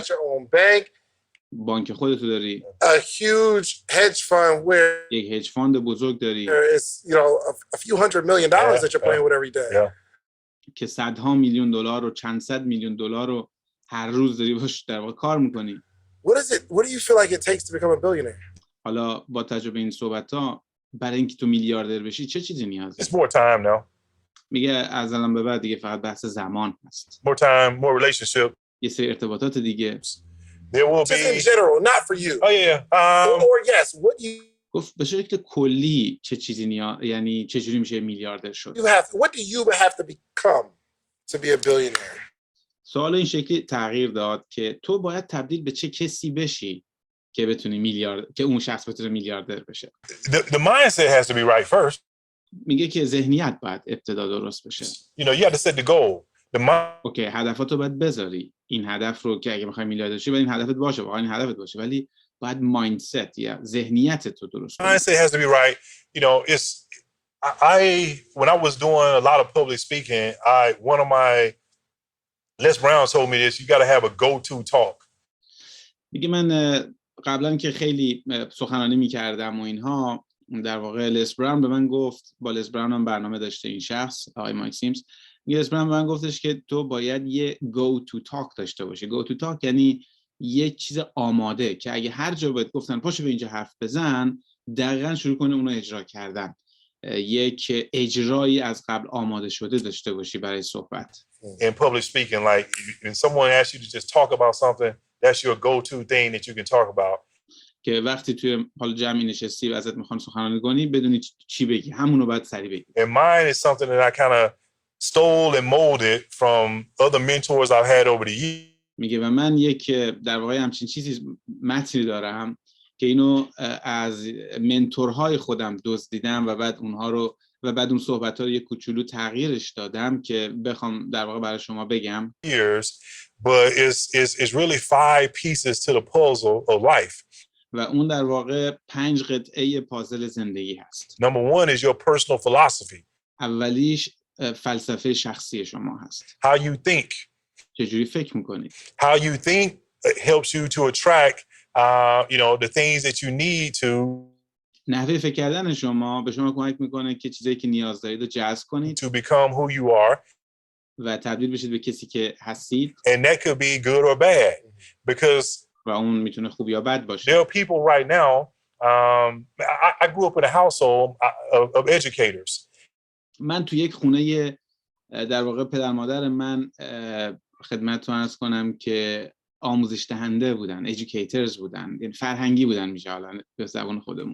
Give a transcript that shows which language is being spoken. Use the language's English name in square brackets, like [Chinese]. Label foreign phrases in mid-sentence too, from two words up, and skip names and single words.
[English] Got your own bank. [Persian] بانک خودتو داری. [English] A huge hedge fund where [Persian] یک هج فاند بزرگ داری. [English] there is, a few $100 million that you're playing with every day. [Persian] که صدها میلیون دلار و چند صد میلیون دلار رو هر روز داری باش در واقع کار میکنی. [English] What do you feel like it takes to become a billionaire? [Persian] حالا با تجربه این صحبت‌ها برای اینکه تو میلیاردر بشی چه چیزی نیازه؟ [English] It's more time now. [Persian] میگه از الان به بعد دیگه فقط بحث زمان هست. [English] More time, more relationship. [Persian] یه سری ارتباطات دیگه. [English] There will be. Just in general, not for you. Oh yeah. Or yes, what you [Persian] گفت به شکل کلی چه چیزی یعنی چه جوری میشه میلیاردر شد؟ [English] What do you have to become to be a billionaire? [Persian] سوال این شکلی تغییر داد که تو باید تبدیل به چه کسی بشی که بتونی که اون شخص بتونه میلیاردر بشه. [English] The mindset has to be right first. [Persian] میگه که ذهنیت باید ابتدا درست بشه. [English] You know, you have to set the goal. [Persian] اوکی، هدفاتو باید بذاری. این هدف رو که اگه میخوای میلیاردر شی، باید این هدفت باشه، واقعا این هدفت باشه، ولی باید مایندست یا ذهنیت تو درست کنی. [English] Mindset has to be right. You know, when I was doing a lot of public speaking, one of my Les Brown told me this, you got to have a go-to talk. [Persian] میگه من قبلا که خیلی سخنرانی میکردم و اینها، در واقع لس براون به من گفت، با لس براون هم برنامه داشته این شخص، آقای مایک سیمز، لس براون به من گفتش که تو باید یه [English] go to talk [Persian] داشته باشی. [English] go to talk [Persian] یعنی یه چیز آماده که اگه هر جا بهت گفتن پاشو به اینجا حرف بزن، دقیقاً شروع کنی اونو اجرا کردن. یک اجرایی از قبل آماده شده داشته باشی برای صحبت. [English] In public speaking, like when someone asks you to just talk about something, that's your go-to thing that you can talk about. [Persian] که وقتی توی حال جمعی نشستی و ازت میخوان سخنرانی کنی بدونی چی بگی، همونو باید سریع بگی. [English] And mine is something that I kind of stole and molded from other mentors I've had over the years. [Persian] میگه و من یک در واقع همچین چیزی متنی دارم که اینو از منتورهای خودم دزدیدم و بعد اونها رو و بعد اون صحبت‌ها رو یک کوچولو تغییرش دادم که بخوام در واقع برای شما بگم. [English] But it's really 5 pieces to the puzzle of life. [Persian] و اون در واقع 5 قطعه پازل زندگی هست. [English] Number 1 is your personal philosophy. [Persian] اولیش فلسفه شخصی شما هست. [English] How you think. [Persian] چجوری فکر میکنید. [English] How you think helps you to attract the things that you need to. [Persian] نحوه فکر کردن شما به شما کمک میکنه که چیزایی که نیاز دارید رو جذب کنید [English] to become who you are. [Persian] و تبدیل بشید به کسی که هستید. [English] And that could be good or bad because [Persian] و اون میتونه خوب یا بد [English] there [Persian] باشه. [English] are people right now. I grew up in a household of educators. [Persian] من تو یک خونه در واقع پدر مادر من خدمتتون عرض کنم که آموزش دهنده بودن، educators بودن، یعنی فرهنگی بودن میشه حالا به زبان خودمون.